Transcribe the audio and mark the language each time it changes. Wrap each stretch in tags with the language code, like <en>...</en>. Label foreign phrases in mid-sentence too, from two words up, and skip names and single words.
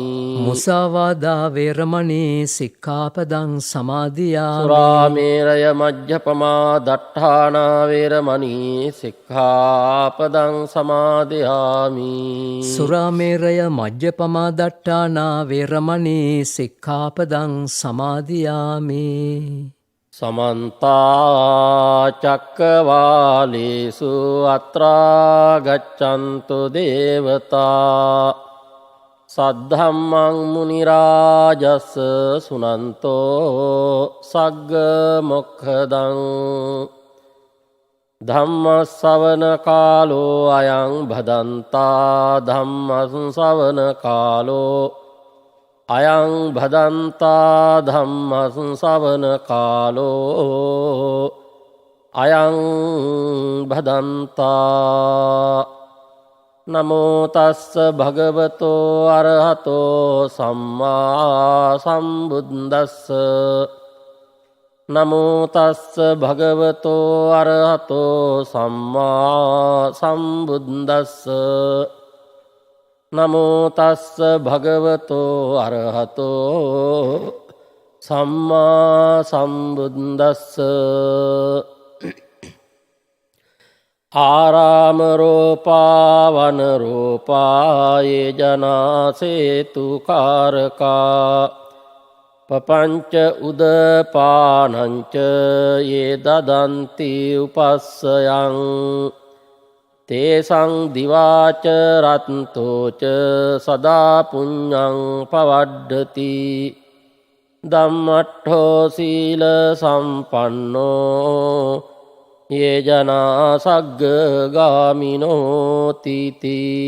<pi>මුසාවාදා වේරමණී සික්ඛාපදං සමාදියාමි. සුරාමේරය මජ්ජපමා දට්ඨානා වේරමණී සික්ඛාපදං සමාදියාමි. සුරාමේරය මජ්ජපමා දට්ඨානා වේරමණී සික්ඛාපදං සමාදියාමි. සමන්ත චක්කවාලේසු අත්‍රා ගච්ඡන්තු දේවතා සද්ධම්මං මුනි රාජස් සුනන්තෝ සග්ග මොක්ඛදං ධම්ම ශ්‍රවණ කාලෝ අයං භදන්තා ධම්ම ශ්‍රවණ කාලෝ අයං භදන්තා ධම්ම ශ්‍රවණ කාලෝ අයං භදන්තා. නමෝ තස්ස භගවතෝ අරහතෝ සම්මා සම්බුද්දස්ස. නමෝ තස්ස භගවතෝ අරහතෝ සම්මා සම්බුද්දස්ස. නමෝ තස්ස භගවතෝ අරහතෝ සම්මා සම්බුද්දස්ස. ආරාම රෝපා වන රෝපා යේ ජනාසේතු කාරකා පපංච උදපානංච යේ දදන්ති උපස්සයං තේසං දිවාච රත්තෝච සදා පුඤ්ඤං පවඩ්ඩති ධම්මට්ඨෝ සීල සම්පන්නෝ යේ ජනා සග්ග ගාමිනෝ තීති.</pi>